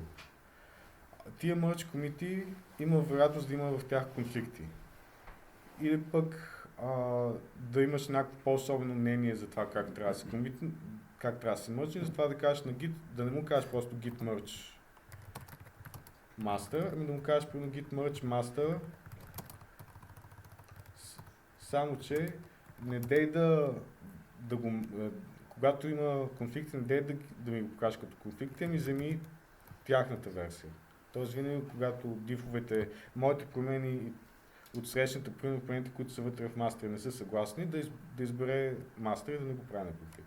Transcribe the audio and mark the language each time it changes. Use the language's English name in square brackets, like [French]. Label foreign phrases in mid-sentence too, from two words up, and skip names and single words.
[Bulgarian] Тия мърч комити има вероятност да има в тях конфликти. Или пък да имаш някакво по-особено мнение за това как трябва да се комити, как трябва да се мърчи, затова да кажеш на Git, да не му кажеш просто [English] Git merge master, [Bulgarian] ами да му кажеш примерно [English] git merge master, [Bulgarian] само че не дей да го, когато има конфликти, не дей да ми го покажеш като конфликти, ами вземи тяхната версия. Тоест винаги, когато дифовете, моите промени от срещната, примерно промените, които са вътре в мастер, не са съгласни, да избере мастер и да не го прави на конфликт.